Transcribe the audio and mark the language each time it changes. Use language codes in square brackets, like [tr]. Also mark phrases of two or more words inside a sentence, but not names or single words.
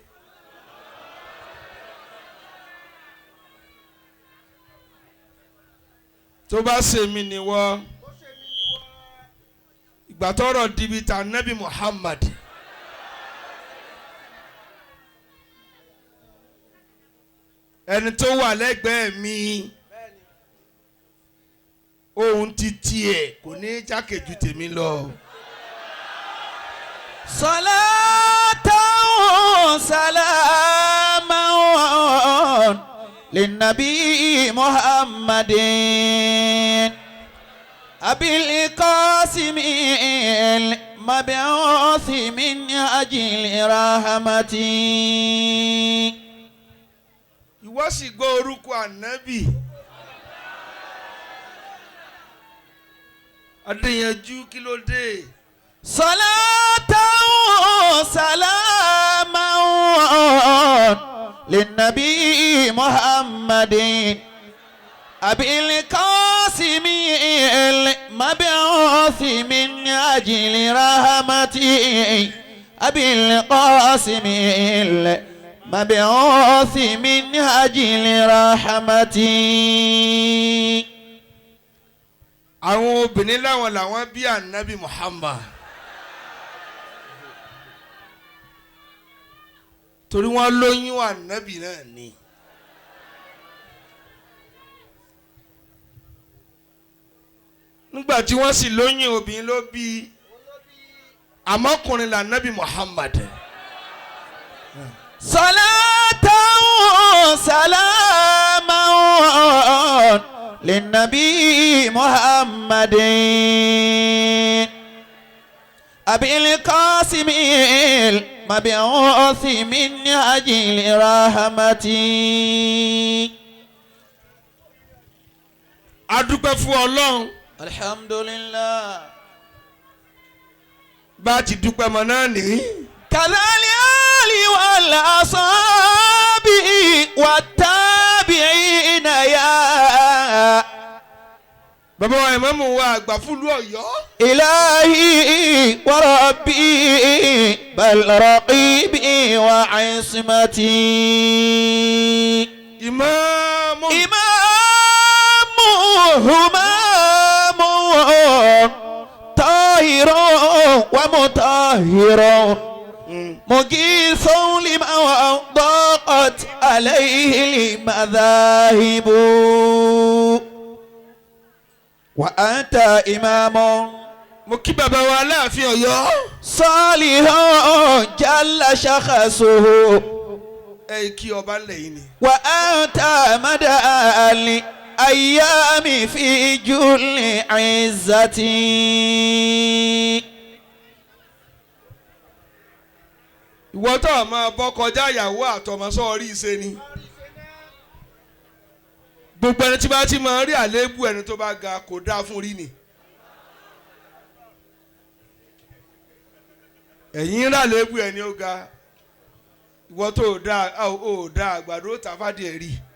[yo] tó bá ṣèmi ni wọ́n ìgbà tọ́rọ̀ dibi ta ànábì Muhammad ẹni tó wà lẹ́gbẹ̀ẹ́ mi ohun ti tiẹ̀ kò ní jákèjú tèmi lọ. [ar] صلاة سلاما للنبي محمد أبي القاسم المبعوث من أجل رحمة. [yo] ìwọ sì gbọ́ orúkọ ànábì adéyanjú kí ló dé. [ar] صلاة سلاما للنبي محمد أبي القاسم المبعوث من أجل رحمة أبي القاسم مبعوث من أجل رحمتي. [yo] àwọn obìnrin láwọn làwọn bí ànábì Muhammad torí wọ́n lóyún ànábì náà ni. nígbà tí wọ́n sì lóyún obìnrin ló bí àmọ́kùnrin lànábì Muhammad. [ar] صلاة سلاما للنبي محمد أبي القاسم المبعوث من أجل رحمة. [yo] a dúpẹ́ fún Ọlọ́run. [ar] alhamdulillah. [yo] bá a ti dúpẹ́ mọ́ náà nìyí. [ar] كذلك والأصحاب والتابعين يا [yo] bàbá wa ìmáàmù wa àgbà fúlù Ọ̀yọ́. [ar] إلهي وربي بل رقيبي وعصمتي. [yo] ìmáàmù. [ar] همام طاهر ومطهر مجيث لما ضاقت عليه المذاهب وأنت إمام [yo] mo kí bàbá wa Aláàfin Ọ̀yọ́. [ar] صالح جل شخصه [yo] ẹ kí ọba ńlẹ̀ yìí ni. [ar] وأنت مدى الأيام في جل عزتي. [yo] ìwọ tó o máa bọ́ kọjá ìyàwó àtọmọ sọ́ọ́rí ṣe ni. gbogbo ẹni tí bá ti máa rí àléébù ẹni tó bá ga kò dáa fún rí ni. ẹ̀yin rí àléébù ẹni ó ga ìwọ tó o dáa àgbàdo tàfádìí ẹ̀ rí.